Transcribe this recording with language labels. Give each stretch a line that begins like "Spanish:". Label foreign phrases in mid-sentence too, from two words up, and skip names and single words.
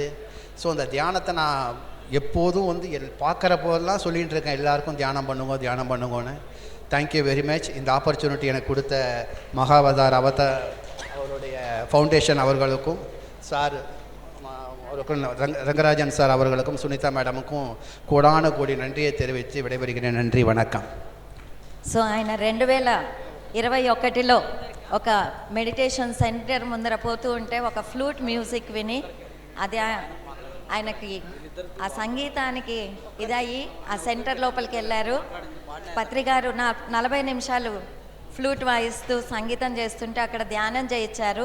Tamil: ஸோ அந்த தியானத்தை நான் எப்போதும் வந்து பார்க்குற போதெல்லாம் சொல்லிகிட்டு இருக்கேன், எல்லாருக்கும் தியானம் பண்ணுங்கன்னு.
English: Thank you very much.
Tamil: இந்த ஆப்பர்ச்சுனிட்டி எனக்கு கொடுத்த மகாவதார் அவருடைய ஃபவுண்டேஷன் அவர்களுக்கும், சார் அவருக்கும், ரங்கராஜன் சார் அவர்களுக்கும், சுனிதா மேடமுக்கும் கோடான கோடி நன்றியை தெரிவித்து விடைபெறுகிறேன். நன்றி, வணக்கம்.
Telugu: సో ఆయన 2021లో ఒక
English: meditation center
Telugu: ముందర పోతూ ఉంటే ఒక
English: flute music
Telugu: విని అది ఆయనకి ఆ సంగీతానికి ఇదయ్యి ఆ సెంటర్ లోపలికి వెళ్ళారు. పత్రిగారు 40 నిమిషాలు ఫ్లూట్ వాయిస్తూ సంగీతం చేస్తుంటే అక్కడ ధ్యానం చేయించారు.